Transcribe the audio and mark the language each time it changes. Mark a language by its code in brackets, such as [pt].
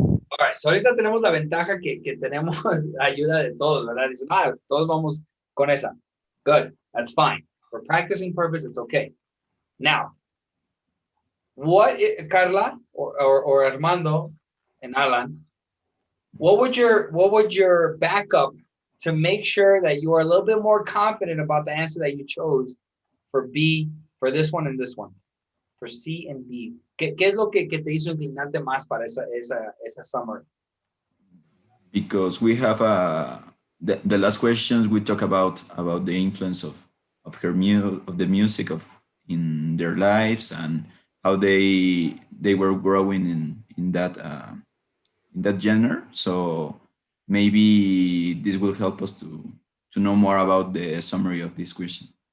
[en] All right, so [es] ahorita tenemos la ventaja que tenemos ayuda de todos, ¿verdad? Dicen, todos vamos con esa. [en] Good, that's fine. For practicing purpose, it's okay. Now, Carla or Armando and Alan, what would your backup to make sure that you are a little bit more confident about the answer that you chose for B, for this one and this one, for C and B? [es] ¿Qué es lo que te hizo inclinarte más para esa summary? [en] Because we have the last questions we talk about the influence of the music in their lives and how they were growing in that genre. So maybe this will help us to know more about the summary of this question.